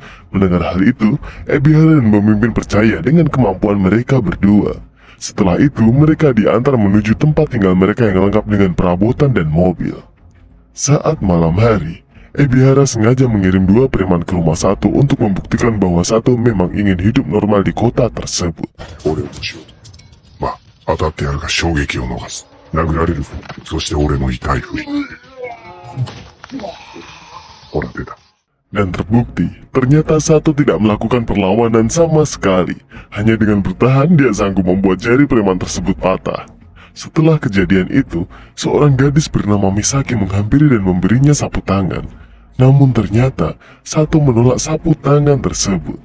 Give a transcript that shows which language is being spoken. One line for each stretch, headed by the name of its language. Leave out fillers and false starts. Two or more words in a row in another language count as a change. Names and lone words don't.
Indonesian: Mendengar hal itu, Ebihara dan pemimpin percaya dengan kemampuan mereka berdua. Setelah itu, mereka diantar menuju tempat tinggal mereka yang lengkap dengan perabotan dan mobil. Saat malam hari, Ebihara sengaja mengirim 2 preman ke rumah Sato untuk membuktikan bahwa Sato memang ingin hidup normal di kota tersebut.
Japanese: 当たってやるが衝撃を逃す。殴られる。そして俺の痛いふり。ほら出た。
Indonesian: Dan terbukti, ternyata Sato tidak melakukan perlawanan sama sekali. Hanya dengan bertahan, dia sanggup membuat jari preman tersebut patah. Setelah kejadian itu, seorang gadis bernama Misaki menghampiri dan memberinya sapu tangan. Namun ternyata, Sato menolak sapu tangan tersebut.